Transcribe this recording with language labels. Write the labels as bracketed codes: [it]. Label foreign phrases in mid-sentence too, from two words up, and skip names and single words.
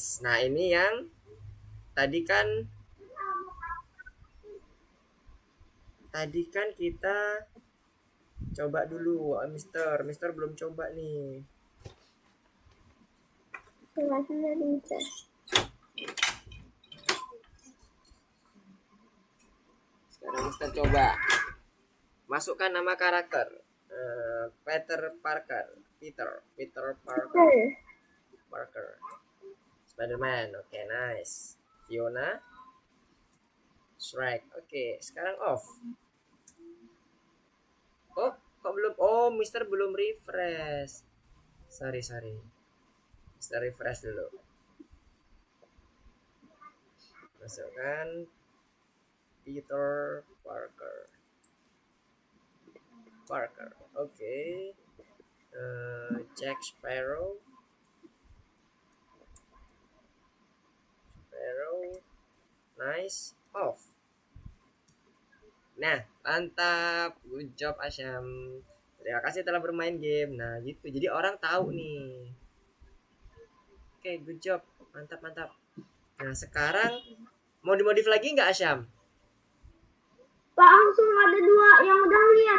[id] Nah ini yang tadi kan kita coba dulu. Mister belum coba nih. Jelasin dari Mister. Sekarang Mister coba masukkan nama karakter. Peter Parker. Parker. Spider-Man. Oke, nice. Fiona. Shrek. Oke, sekarang off. Oh, kok belum? Oh, Mister belum refresh. Sorry. Mister refresh dulu. Masukkan Peter Parker. Oke. Jack Sparrow. Nice. Off. Nah, mantap. [en] Good job [id] Asyam. Terima kasih telah bermain game. Nah, gitu. Jadi orang tahu nih. Oke, [en] good job. [id] Mantap. Nah, sekarang mau dimodif lagi nggak Asyam? Pak, langsung ada 2 yang udah lihat.